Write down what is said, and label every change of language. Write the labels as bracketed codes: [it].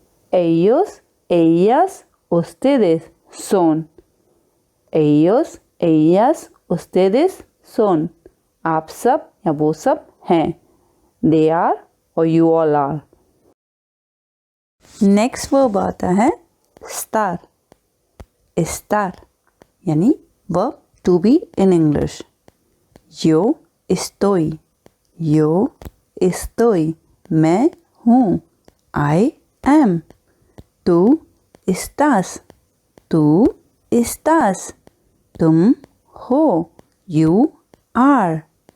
[es] ellos, ellas, ustedes son, ellos, ellas, ustedes son, [hi] आप सब या वो सब हैं, [en] they are [es] और [en] you all are। [hi] Next verb आता है स्टार। [en] estar, यानी verb to be in English। [es] yo estoy, [hi] मैं हूँ, [en] I am। [es] tú estás, [hi] तुम हो, [en] you are।